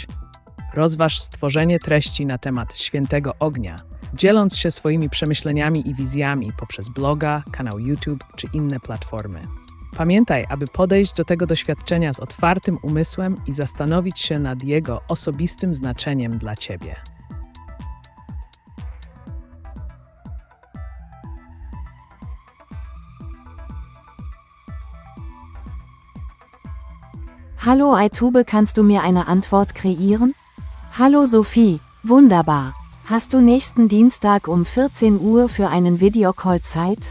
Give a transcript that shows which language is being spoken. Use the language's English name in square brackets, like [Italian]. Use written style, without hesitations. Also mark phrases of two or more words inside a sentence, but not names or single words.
[Polish] Rozważ stworzenie treści na temat świętego ognia, dzieląc się swoimi przemyśleniami i wizjami poprzez bloga, kanał YouTube czy inne platformy. Pamiętaj, aby podejść do tego doświadczenia z otwartym umysłem i zastanowić się nad jego osobistym znaczeniem dla Ciebie. [German] Hallo AiTube, kannst du mir eine Antwort kreieren? Hallo Sophie, wunderbar. Hast du nächsten Dienstag um 14 Uhr für einen Videocall Zeit?